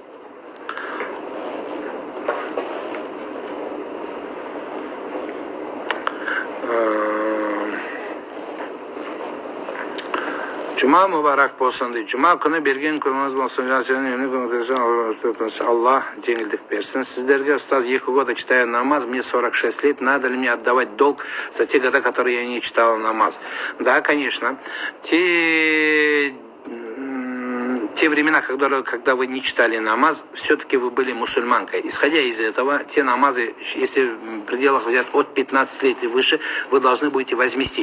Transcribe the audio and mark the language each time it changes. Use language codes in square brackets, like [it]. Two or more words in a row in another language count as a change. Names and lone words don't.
[kk] Жұма мүбарак болсын дейді. Жұма күні берген көңіліңіз болсын. Аллах жеңілдік берсін. Сіздерге, ұстаз, [ru] 2 года читаю намаз, мне 46 лет, надо ли мне отдавать долг за те года, которые я не читала намаз? Да, конечно. Те времена, когда вы не читали намаз, все-таки вы были мусульманкой. Исходя из этого, те намазы, если в пределах взять от 15 лет и выше, вы должны будете возместить.